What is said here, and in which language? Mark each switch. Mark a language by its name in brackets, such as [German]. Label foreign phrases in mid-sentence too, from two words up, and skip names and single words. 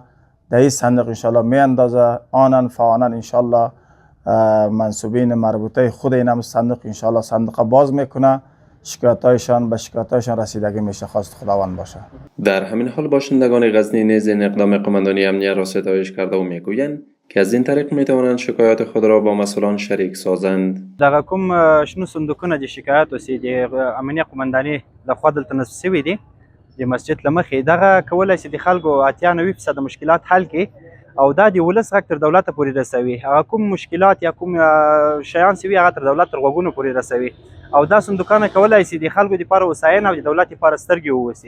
[Persian] در این صندوق انشالله میاندازه. آنن فانن انشالله منصوبین مربوطه خود این هم صندوق انشالله صندوق باز میکنه. شکایتایشان به شکایتایشان رسیدگی میشه. خواست خداوند باشه. در همین حال باشندگان غزنی نیز این اقدام قماندانی امنیه را ستایش کرده و میگویند که از این طریق میتوانند شکایات خود را با مسئولان شریک سازند. [Pashto] دغه کوم شنو صندوقونه د شکایت اوسې د امنیه قمندانۍ لخوا دلته نصب شوي دي د مسجد له مخې. دغه کولی شي د خلکو 80-90% مشکلات حل کړي او دا د ولس غږ تر دولته پورې رسوي. هغه کوم مشکلات یا کوم شیان چې وي هغه تر دولت تر غوږونو پورې رسوي او دا صندوقونه کولی شي د خلکو دپاره هوساینه او د دولت دپاره سترګې واوسي.